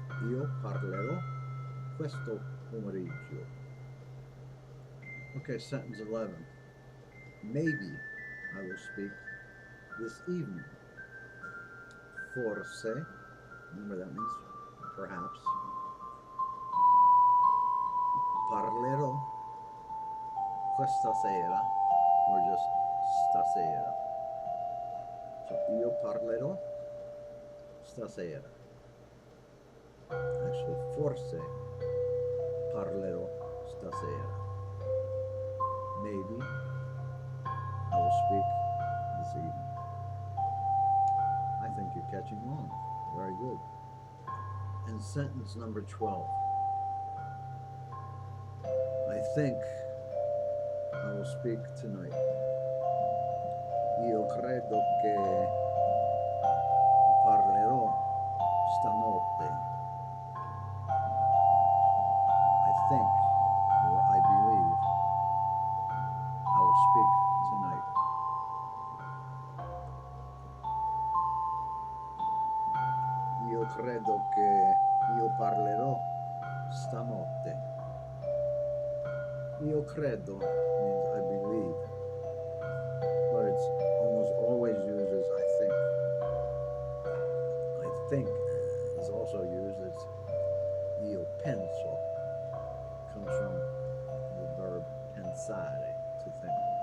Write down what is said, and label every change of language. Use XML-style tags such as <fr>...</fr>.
<it>Io parlerò questo pomeriggio.</it> <en>Okay, sentence 11. Maybe I will speak this evening. Forse, remember that means perhaps.</en> <it>Parlerò questa sera,</it> <en>or just</en> <it>stasera.</it> <en>So</en> <it>io parlerò stasera.</it> <en>Actually,</en> <it>forse parlerò stasera.</it> <en>Maybe I will speak this evening. I think you're catching on. Very good. And sentence number 12. I think I will speak tonight.</en> <it>Io credo che parlerò stanotte.</it> <en>I think, or I believe, I will speak tonight.</en> <it>Io credo che io parlerò stanotte. Io credo</it> <en>means I believe, but it's almost always used as I think. I think is also used as</en> <it>io penso.</it> <en>Comes from the verb pensare, to think.</en>